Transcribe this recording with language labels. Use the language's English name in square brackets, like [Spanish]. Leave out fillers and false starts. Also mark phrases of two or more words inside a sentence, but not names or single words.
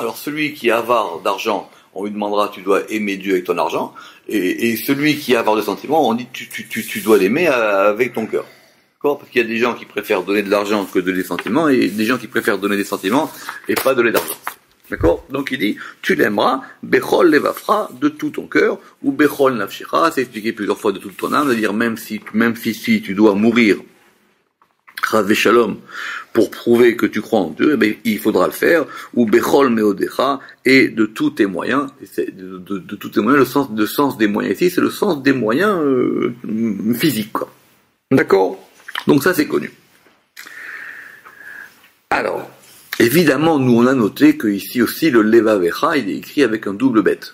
[French] Alors celui qui est avare d'argent, on lui demandera tu dois aimer Dieu avec ton argent, et celui qui est avare de sentiments, on dit tu dois l'aimer avec ton cœur. D'accord? Parce qu'il y a des gens qui préfèrent donner de l'argent que donner des sentiments, et des gens qui préfèrent donner des sentiments et pas donner d'argent. D'accord? Donc il dit, tu l'aimeras, [Hebrew] בכל לבבך, [French] de tout ton cœur, ou [Hebrew] בכל נפשך, [French] c'est expliqué plusieurs fois de toute ton âme, c'est-à-dire même si tu dois mourir, [Hebrew] חס שלום, [French] pour prouver que tu crois en Dieu, eh bien, il faudra le faire, ou [Hebrew] בכל מאודך, [French] et de tous tes moyens, de tous tes moyens, le sens des moyens ici, c'est le sens des moyens physiques, quoi. D'accord? Donc ça c'est connu. Alors, évidemment, nous on a noté que ici aussi le levavecha, il est écrit avec un double bête.